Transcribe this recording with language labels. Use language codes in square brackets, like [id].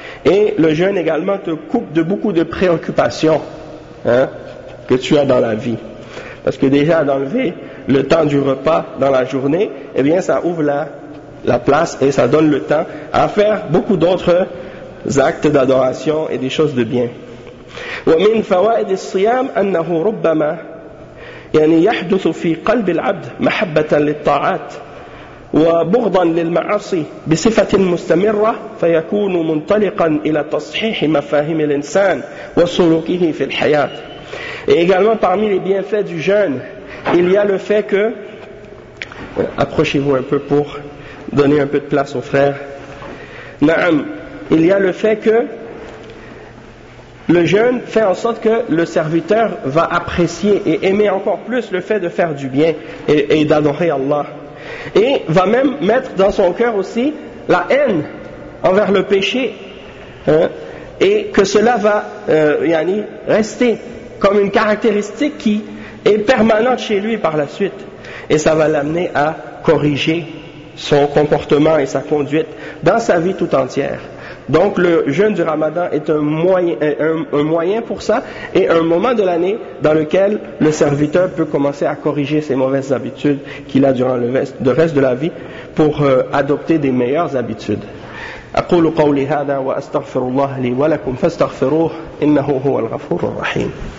[fr] Et le jeûne également te coupe de beaucoup de préoccupations que tu as dans la vie. Parce que déjà d'enlever le temps du repas dans la journée, eh bien ça ouvre la place et ça donne le temps à faire beaucoup d'autres actes d'adoration et des choses de bien. [ar] ومن فوائد الصيام أنه ربما يعني يحدث في قلب العبد محبة للطاعات وبغضا للمعاصي بصفة مستمرة فيكون منطلقا إلى تصحيح مفاهيم الإنسان وسلوكه في الحياة. [fr] Et également parmi les bienfaits du jeûne, il y a le fait que, approchez-vous un peu pour donner un peu de place aux frères. نعم, il y a le fait que Le jeûne fait en sorte que le serviteur va apprécier et aimer encore plus le fait de faire du bien et d'adorer Allah. Et va même mettre dans son cœur aussi la haine envers le péché. Hein, et que cela va yani, rester comme une caractéristique qui est permanente chez lui par la suite. Et ça va l'amener à corriger son comportement et sa conduite dans sa vie tout entière. Donc le jeûne du Ramadan est un moyen pour ça et un moment de l'année dans lequel le serviteur peut commencer à corriger ses mauvaises habitudes qu'il a durant le reste de la vie pour adopter des meilleures habitudes. [ar] أقول قولي هذا وأستغفر الله لي ولكم فاستغفروه إنه هو الغفور الرحيم.